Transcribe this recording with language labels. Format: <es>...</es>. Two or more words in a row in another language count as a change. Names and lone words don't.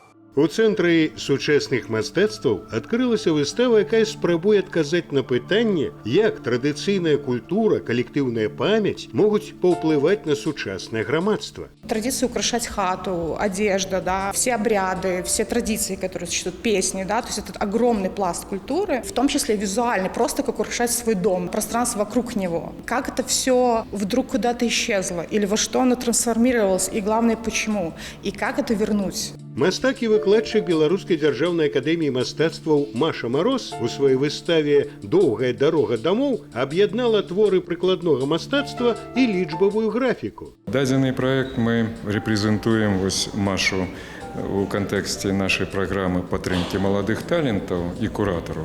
<be>У цэнтры сучасных мастацтваў адкрылася выстава, якая спрабуе адказаць на пытанне, як традыцыйная культура, калектыўная памяць могуць паўплываць на сучаснае грамадства.</be> <ru>Традиции украшать хату, одежда, да, все обряды, все традиции, которые существуют, песни, да, то есть это огромный пласт культуры, в том числе визуальный, просто как украшать свой дом, пространство вокруг него. Как это все вдруг куда-то исчезло, или во что оно трансформировалось, и главное, почему, и как это вернуть.</ru> <be>Мастак і выкладчык Беларускай дзяржаўнай акадэміі мастацтваў Маша Мароз у сваёй выставе «Доўгая дарога дамоў» аб'яднала творы прыкладнога мастацтва і лічбавую графіку. Дадзены праект мы рэпрэзентуем Машу у кантэксце нашай праграмы падтрымкі маладых талентаў і куратараў.</be>